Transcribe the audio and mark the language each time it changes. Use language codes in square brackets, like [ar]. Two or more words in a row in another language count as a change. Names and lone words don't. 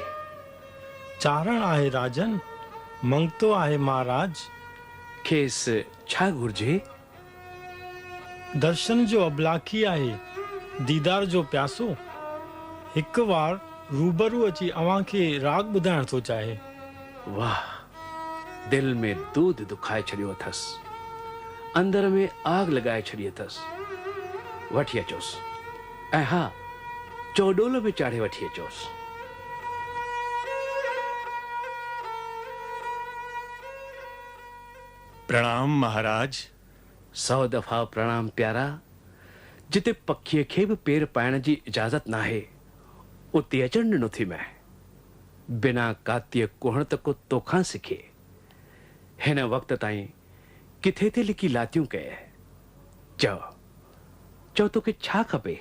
[sd] चारण आहे राजन मंगतो आहे महाराज खेसि छा घुर्जे दर्शन जो अबलाखी आहे दीदार जो प्यासो हिकु बार रूबरू अची अव्हां खे राग ॿुधाइण थो चाहे वाह दिल में दूध दुखाए छॾियो अथसि अंदर में आग लॻाए छॾी अथसि वठी अचोसि ऐं हा चौडोल बि चाढ़े वठी अचोसि प्रणाम महाराज 100 दफ़ा प्रणाम प्यारा जिते पखीअ खे बि पेर पाइण जी इजाज़त नाहे उते अचण ॾिनो थी मैं बिना कातीअ कुहण त को तोखां सिखे हिन वक़्त ताईं किथे ते लिकी लातियूं कए चओ तोखे छा खपे